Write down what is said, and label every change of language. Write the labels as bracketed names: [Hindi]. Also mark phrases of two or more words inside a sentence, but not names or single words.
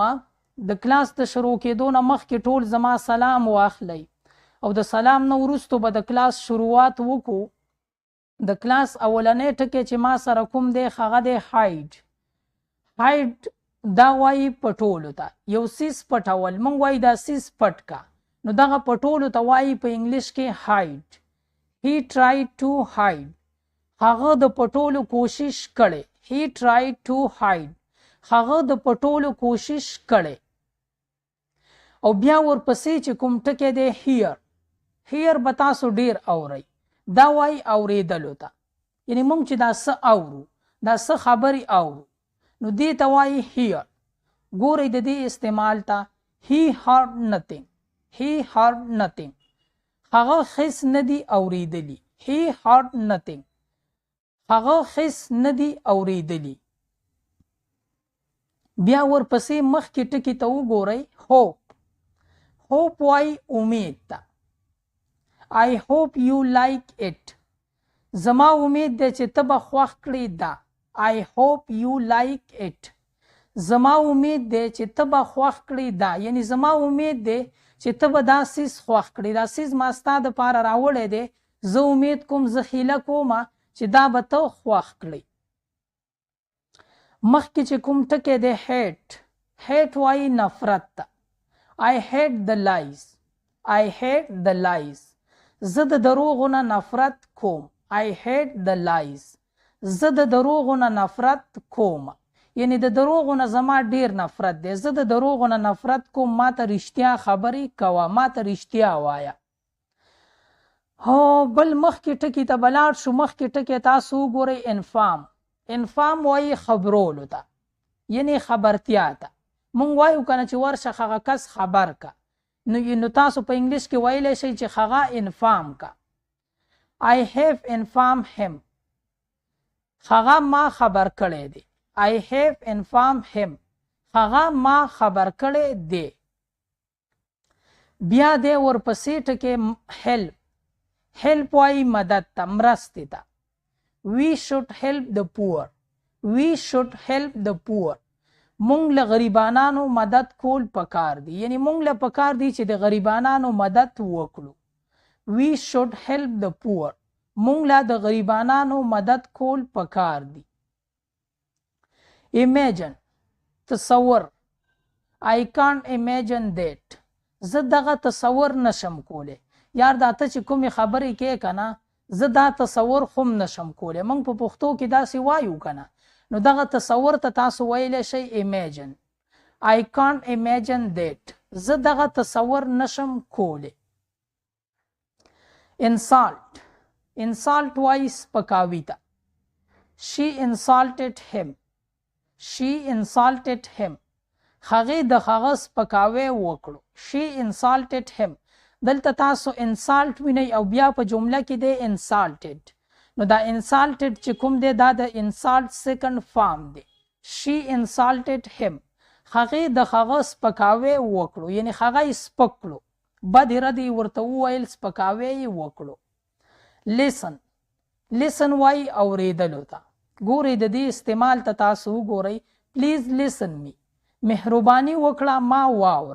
[Pashto] د کلاس د شروع کېدو نه مخکې ټول زما سلام واخلئ او د سلام نه وروستو به د کلاس شروعات وکړو. د کلاس اولنی ټکی چې ما سره کوم دی هغه دی هایډ. هایډ دا وایي پټولو ته، یو څیز پټول. موږ وایي دا څیز پټ کا، نو دغه پټولو ته وایي په انګلیش کې هایډ. [English] He tried to hide. [Pashto] هغه د پټولو کوشش کړی. [English] He tried to hide. [Pashto] هغه د پټولو کوشش کړی. او بیا ورپسې چې کوم ټکی دی هیر. هیر به تاسو ډیر اورئ. دا وایي اورېدلو ته، یعنې موږ چې دا څه اورو، دا څه خبرې اورو، نو دې ته وایي هیر. ګورئ د دې استعمال ته. [English] He heard nothing. He heard nothing. [Pashto] هغه هیڅ نه دي اورېدلي. [English] He heard nothing. [Pashto] هغه هیڅ نه دي اورېدلي. بیا ورپسې مخکې ټکي ته وګورئ. [English] hope. hope [Pashto] وایي امید ته. [English] I hope you like it. [Pashto] زما امید دی چې ته به خوښ کړې دا. [English] I hope you like it. [Pashto] زما امید دی چې ته به خوښ کړې دا، یعنی زما امید دی چې ته به دا څیز خوښ کړې. دا څیز ما ستا دپاره راوړی دی. زه امید کوم، زه هیله کوم چې دا به ته خوښ کړې. مخکې چې کوم ټکی دی هیټ. هیټ وایي نفرت ته. [English] I hate the lies. I hate the lies. [Pashto] زه د دروغو نه نفرت کوم. [English] I hate the lies. [Pashto] زه د دروغو نه نفرت کوم، یعنی د دروغو نه زما ډیر نفرت دی. زه د دروغو نه نفرت کوم. ما ته رښتیا خبرې کوه، ما ته رښتیا وایه. هو بل مخکې ټکي ته به لاړ شو. مخکې ټکی تاسو وګورئ انفام. انفام وایي خبرولو ته، یعنی خبرتیا ته. مونږ وایو که نه چې ورشه هغه کس خبر که، نو تاسو په انګلیش کې ویلی شئ چې هغه انفام که. [English] I have informed him. [Pashto] هغه ما خبر کړی دی. [English] I have informed him. [Pashto] هغه ما خبر کړی دی. بیا دی ورپسې ټکی help. help وایي مدد ته، مرستې ته. [English] We should help the poor. We should help the poor. [Pashto] مونږ له غریبانانو مدد کول پکار دی، یعنی مونږ له پکار دی چې د غریبانانو مدد وکړو. [English] We should help the poor. [Pashto] مونږ له د غریبانانو مدد کول پکار دی. [English] Imagine. تصور. I can't imagine that. [Pashto] زه دغه تصور نشم کولی. یار دا ته چې کومې خبرې کې که نه، زه دا تصور هم نشم کولی. موږ په پښتو کې داسې وایو که نه، نو دغه تصور ته تاسو ویلی شئ imagine. [English] I can't imagine that. [Pashto] زه دغه تصور نشم کولی. [English] insult. insult [Pashto] وایي سپکاوي ته. [English] She insulted him. She insulted him. [Pashto] هغې د هغه سپکاوی وکړو. [English] She insulted him. [Pashto] دلته تاسو انسالټ وینئ او بیا په جمله کې دی انسالټډ. نو دا انسالټډ چې کوم دی دا د انسالټ سیکنډ فارم دی. [English] She insulted him. [Pashto] هغې د هغه سپکاوی وکړو، یعنی هغه یې سپک کړو، بد ردې ورته وویل، سپکاوی یې وکړو. لیسن وایي اورېدلو ته. ګورئ د دې استعمال ته تاسو وګورئ. [English] please listen me, [Pashto] مهرباني وکړه ما واوره.